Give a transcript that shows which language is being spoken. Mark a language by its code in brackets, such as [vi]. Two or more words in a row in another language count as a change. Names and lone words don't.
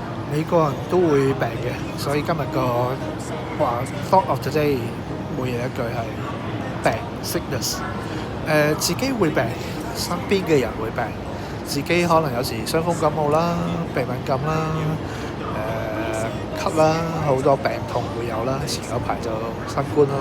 [yue] 每個人都會病嘅，所以今日個話 [en] thought of the day [yue] 每日一句係病 sickness。自己會病，身邊嘅人會病，自己可能有時傷風感冒啦、鼻敏感啦、咳啦，好多病痛會有啦。前嗰排就新冠啦。